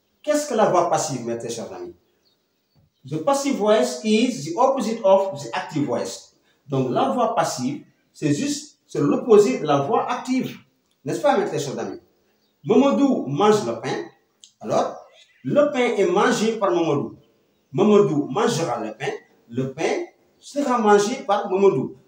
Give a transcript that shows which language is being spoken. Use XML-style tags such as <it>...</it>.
<fr>Qu'est-ce que la voix passive, mes très chers amis?</fr> <en>The passive voice is the opposite of the active voice.</en> <fr>Donc, la voix passive, c'est l'opposé de la voix active. N'est-ce pas, mes très chers amis? Mamadou mange le pain. Alors, le pain est mangé par Mamadou. Mamadou mangera le pain. Le pain sera mangé par Mamadou.</fr>